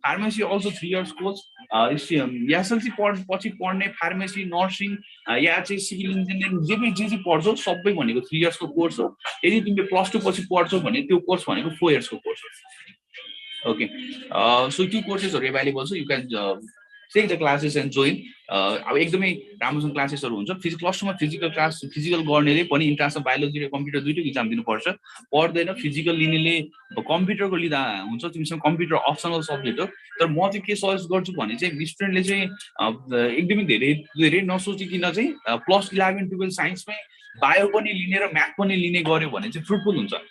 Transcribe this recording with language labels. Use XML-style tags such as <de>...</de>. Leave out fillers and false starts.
<ne>Pharmacy also 3 years course, SLC पछि पढ्ने pharmacy, nursing या चाहिँ सिभिल इन्जिनियरिङ जे पढ्छौ सबै भनेको 3 इयर्सको कोर्स हो। यदि तिमीले प्लस 2 पछि पढ्छौ भने त्यो कोर्स भनेको 4 इयर्सको कोर्स हो। ओके, सो त्यो कोर्सेसहरू एभाइलेबल छ।</ne> <en>You can take the classes and join.</en> <ne>अब एकदमै राम्रोसँग क्लासेसहरू हुन्छ। प्लस 2 मा फिजिकल क्लास, फिजिकल गर्नेले पनि इन्ट्रान्समा बायोलोजी र कम्प्युटर दुईटै इक्जाम दिनुपर्छ। पढ्दैन फिजिकल लिनेले कम्प्युटरको लिँदा हुन्छ, तिमीसँग कम्प्युटर अप्सनल सब्जेक्ट हो। तर म चाहिँ के सजेस्ट गर्छु भने चाहिँ स्टुडेन्टले चाहिँ एकदमै धेरै नसोचिकन चाहिँ प्लस 11-12 साइन्समै बायो पनि लिने र म्याथ पनि लिने गर्यो भने चाहिँ फ्रुटफुल हुन्छ।</ne>